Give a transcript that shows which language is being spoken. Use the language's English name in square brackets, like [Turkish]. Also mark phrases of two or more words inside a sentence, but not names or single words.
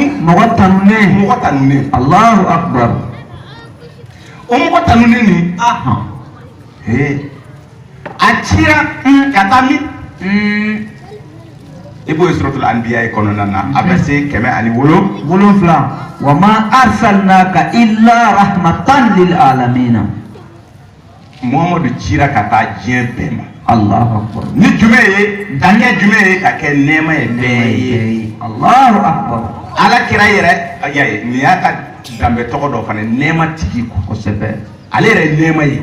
[Bambara] mɔgɔ tanunen mɔgɔ tanulen [Arabic] الله أكبر [Bambara] o mɔgɔ tanulen nin aha a cira ka taa min i b'o ye suratul anbiya ye kɔnɔna na a bɛ se 107 [Arabic] wolonfila وما أرسلناك إلا رحمة للعالمين [Bambara] muhamadu cira ka taa diɲɛ bɛɛ ma [Arabic] الله أكبر [Bambara] ni jumɛn ye ka kɛ jumɛn ye ka kɛ nɛɛma ye bɛɛ ye [Arabic] الله أكبر [Bambara] ala kira yɛrɛ y'a ye nin y'a ka danbe tɔgɔ dɔ fana nɛɛma tigi quoi kosɛbɛ ale yɛrɛ ye nɛɛma ye